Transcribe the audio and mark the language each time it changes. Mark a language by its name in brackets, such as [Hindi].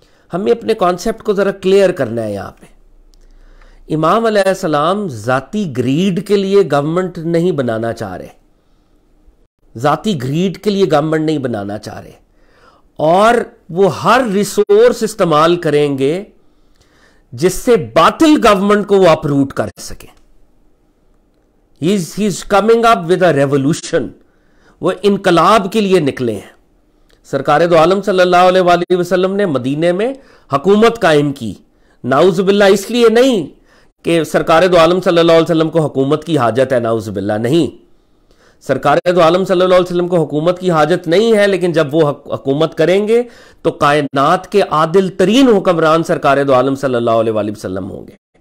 [Urdu] ہمیں اپنے کانسیپٹ کو ذرا کلیئر کرنا ہے. یہاں پہ امام علیہ السلام ذاتی گریڈ کے لیے گورنمنٹ نہیں بنانا چاہ رہے، ذاتی گریڈ کے لیے گورنمنٹ نہیں بنانا چاہ رہے، اور وہ ہر ریسورس استعمال کریں گے جس سے باطل گورنمنٹ کو وہ اپروٹ کر سکیں. [English] He is coming up with a revolution. [Urdu] وہ انقلاب کے لیے نکلے ہیں. سرکار دو عالم صلی اللہ علیہ وآلہ وسلم نے مدینے میں حکومت قائم کی، نعوذ باللہ اس لیے نہیں کہ سرکار دو عالم صلی اللہ علیہ وسلم کو حکومت کی حاجت ہے، نعوذ باللہ نہیں. سرکار دو عالم صلی اللہ علیہ وسلم کو حکومت کی حاجت نہیں ہے، لیکن جب وہ حکومت کریں گے تو کائنات کے عادل ترین حکمران سرکار دو عالم صلی اللہ علیہ وآلہ وسلم ہوں گے.